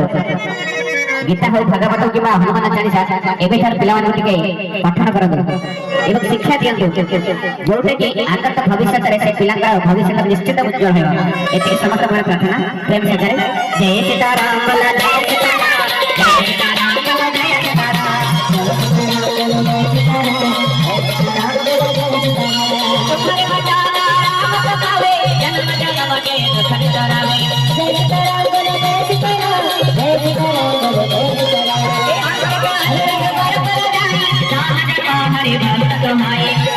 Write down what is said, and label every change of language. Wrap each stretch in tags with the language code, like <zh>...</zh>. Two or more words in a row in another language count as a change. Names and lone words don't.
<or>ଗୀତା ହଉ ଭାଗବତ କିମ୍ବା ହନୁମାନ ଚାଳିଶା ଏବେଠାରୁ ପିଲାମାନଙ୍କୁ ଟିକେ ପଠନ କରନ୍ତୁ ଏବଂ ଶିକ୍ଷା ଦିଅନ୍ତୁ, ଯୋଉଟା କି ଆଗତ ଭବିଷ୍ୟତରେ ସେ ପିଲାଙ୍କର ଭବିଷ୍ୟତ ନିଶ୍ଚିତ ଉଜ୍ଜଳ ହେବ। ଏତିକି ସମସ୍ତଙ୍କର ପ୍ରାର୍ଥନା ପ୍ରେମ ସହକାରେ। ଜୟ ସୀତାରାମ ବୋଲା ଜୟ ସୀତାରାମ, ଜୟ ସୀତାରାମ ବୋଲା ଜୟ ସୀତାରାମ, ଜୟ ସୀତାରାମ</or> <hi>तुम्हारे बचाना राम बतावे, जन्म जन्म के दुख टरावे। जय सीताराम बोलो जय सीताराम, जय सीताराम बोलो जय सीताराम। हरि भक्त तुम्हारे</hi>